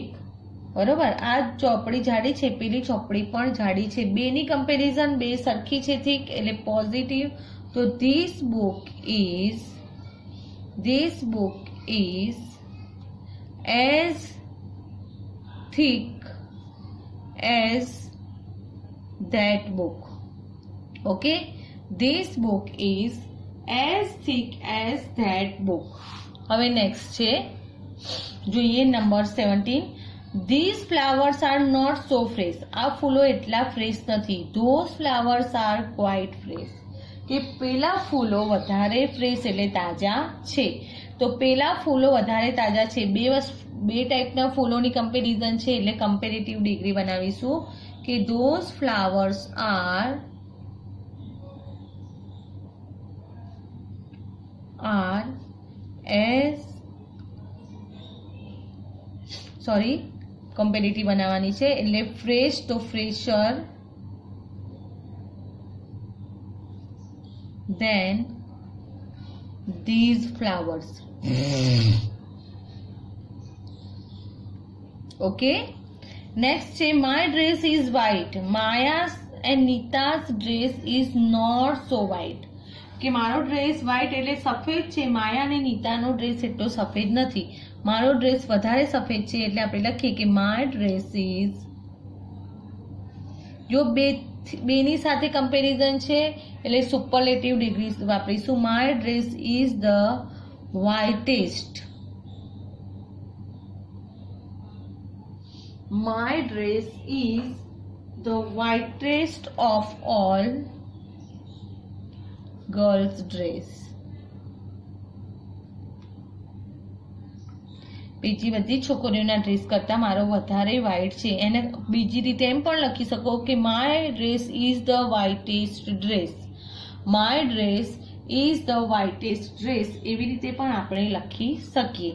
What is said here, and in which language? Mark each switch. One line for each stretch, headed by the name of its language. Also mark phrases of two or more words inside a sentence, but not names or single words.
Gujarati: બરોબર, આ ચોપડી જાડી છે, પેલી ચોપડી પણ જાડી છે. બેની કમ્પેરિઝન બે સરખી છે, થીક એટલે પોઝિટિવ.
English: તો this book is as thick as that book. Okay, this book is as thick as that book.
Gujarati: હવે નેક્સ્ટ છે, જોઈએ નંબર 17.
English: These flowers are not so fresh.
Gujarati: આ ફૂલો એટલા ફ્રેશ નથી.
English: Those flowers are quite fresh.
Gujarati: કે પેલા ફૂલો વધારે ફ્રેશ એટલે તાજા છે. તો પેલા ફૂલો વધારે તાજા છે. બે ટાઈપના ફૂલોની કમ્પેરિઝન છે એટલે
English: comparative degree
Gujarati: બનાવીશું કે
English: those flowers are as
Gujarati: કમ્પેરેટિવ બનાવવાની છે એટલે ફ્રેશ, તો
English: fresher than these flowers. Okay, next છે my dress is white. Maya's and Nita's dress is not so white.
Gujarati: કે મારો ડ્રેસ વ્હાઇટ એટલે સફેદ છે, માયા અને નીતાનો ડ્રેસ એટલો સફેદ નથી. મારો ડ્રેસ વધારે સફેદ છે એટલે આપણે લખીએ કે
English: my dress is,
Gujarati: જો બેની સાથે કમ્પેરિઝન છે એટલે
English: superlative degree
Gujarati: વાપરીશું.
English: my dress is the whitest. My dress is the whitest of all girls' dress.
Gujarati: બીજી બધી છોકરીઓના ડ્રેસ કરતા મારો વધારે વ્હાઇટ છે. એને બીજી રીતે એમ પણ લખી શકો કે
English: my dress is the whitest dress. my dress is the whitest dress
Gujarati: એવી રીતે પણ આપણે લખી શકીએ.